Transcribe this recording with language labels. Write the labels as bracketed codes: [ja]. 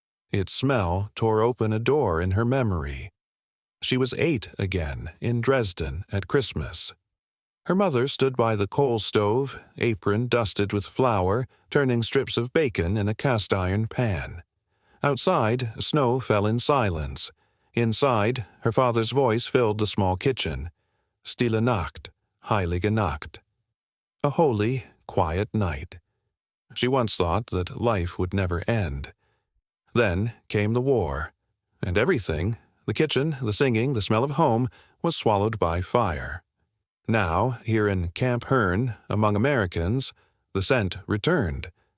[en] Its smell tore open a door in her memory. She was 8 again, in Dresden, at Christmas. Her mother stood by the coal stove, apron dusted with flour, turning strips of bacon in a cast-iron pan. Outside, snow fell in silence. Inside, her father's voice filled the small kitchen. [de] Stille Nacht, Heilige Nacht. [en] A holy, quiet night. She once thought that life would never end. Then came the war, and everything, the kitchen, the singing, the smell of home, was swallowed by fire. Now, here in Camp Hearn, among Americans, the scent returned.